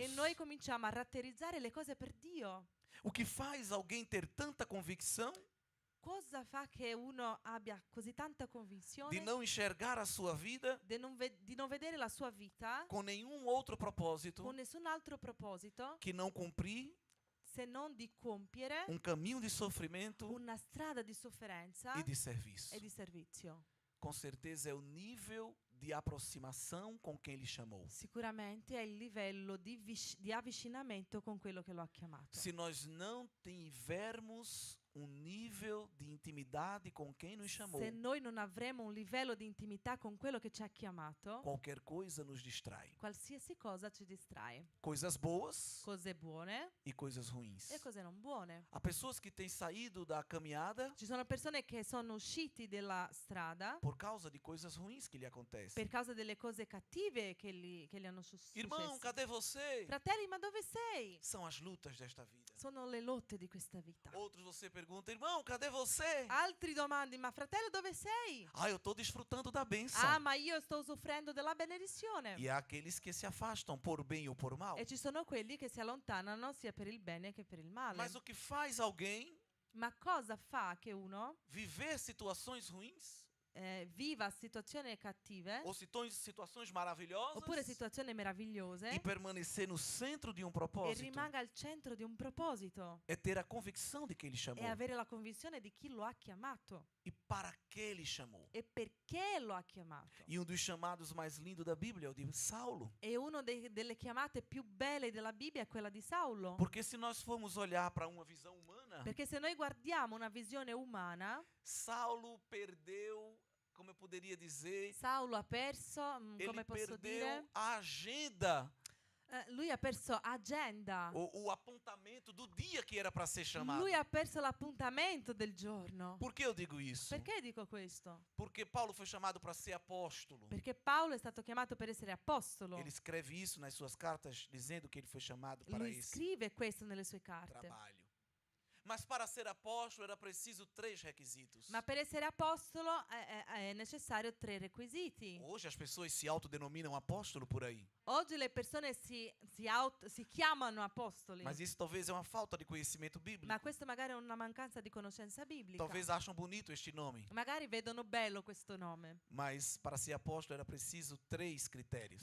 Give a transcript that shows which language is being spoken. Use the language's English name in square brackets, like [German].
[Italian] E noi cominciamo a ratterizzare le cose per Dio. [Portuguese] O que faz alguém ter tanta convicção [Italian] Cosa fa che uno abbia così tanta [Portuguese] de [Italian] convinzione [Portuguese] não enxergar a sua vida [Italian] di non vedere la sua vita [Portuguese] com nenhum outro propósito [Italian] con nessun altro proposito [Portuguese] que não cumprir [Italian] se non di compiere [Portuguese] caminho de sofrimento [Italian] una strada di sofferenza [Portuguese] e de serviço? [Italian] e di servizio? [Portuguese] Com certeza é o nível de aproximação com quem Ele chamou. [Italian] Sicuramente è il livello di avvicinamento con quello che lo ha chiamato. [Portuguese] Se nós não tivermos um nível de intimidade com quem nos chamou, [Italian] se noi non avremo un livello di intimità con quello che ci ha chiamato, [Portuguese] qualquer coisa nos distrai. [Italian] qualsiasi cosa ci distrae. [Portuguese] Coisas boas [Italian] Cose buone [Portuguese] e coisas ruins. [Italian] e cose non buone. [Portuguese] Há pessoas que têm saído da caminhada [Italian] Ci sono persone che sono usciti dalla strada [Portuguese] por causa de coisas ruins que lhe acontecem. [Italian] per causa delle cose cattive che li hanno [Portuguese] Irmão, [Italian] successe. [Portuguese] cadê você? [Italian] Fratelli, ma dove sei? [Portuguese] São as lutas desta vida. [Italian] Sono le lotte di questa vita. [Portuguese] Outros você pergunta, irmão, cadê você? [Italian] Altri domandi, ma fratello dove sei? [Portuguese] Ah, eu estou desfrutando da bênção. [Italian] Ah, ma io sto usufruendo della benedizione. [Portuguese] E há aqueles que se afastam por bem ou por mal. [Italian] E ci sono quelli che si allontanano sia per il bene che per il male. [Portuguese] Mas o que faz alguém [Italian] Ma cosa fa che uno [Portuguese] viver situações ruins [Italian] viva situazioni cattive [Portuguese] ou situações maravilhosas [Italian] oppure situazioni meravigliose [Portuguese] e permanecer no centro de um [Italian] e [Portuguese] propósito? [Italian] rimanga al centro di un proposito [Portuguese] É ter a convicção de que ele chamou [Italian] e avere la convinzione di chi lo ha chiamato [Portuguese] e para que ele chamou. [Italian] e perché lo ha chiamato. [Portuguese] E um dos chamados mais lindos da Bíblia é o de Saulo. [Italian] E una delle chiamate più belle della Bibbia è quella di Saulo. [Portuguese] Porque se nós formos olhar para uma visão humana, [Italian] Perché se noi guardiamo una visione umana, [Portuguese] Saulo perdeu, como eu poderia dizer, [Italian] Saulo ha perso, [Portuguese] ele [Italian] come posso dire, [Portuguese] a agenda, [Italian] lui ha perso agenda. [Portuguese] o apontamento do dia que era para ser chamado. [Italian] Lui ha perso l'appuntamento del giorno. [Portuguese] Por que eu digo isso? [Italian] Perché dico questo? [Portuguese] Porque Paulo foi chamado para ser apóstolo. [Italian] Perché Paolo è stato chiamato per essere apostolo. [Portuguese] Ele escreve isso nas suas cartas, dizendo que ele foi chamado para [Italian] Lui [Portuguese] esse [Italian] scrive questo nelle sue carte. [Portuguese] trabalho. Mas para ser apóstolo era preciso 3 requisitos. [Italian] Ma per essere apostolo è necessario 3 requisiti. [Portuguese] Hoje as pessoas se autodenominam apóstolo por aí. [Italian] Oggi le persone si chiamano apostoli, [Portuguese] Mas isso talvez é uma falta de conhecimento bíblico. [Italian] ma questo magari è una mancanza di conoscenza biblica. [Portuguese] Talvez acham bonito este nome. [Italian] Magari vedono bello questo nome. [Portuguese] Mas para ser apóstolo era preciso 3 critérios.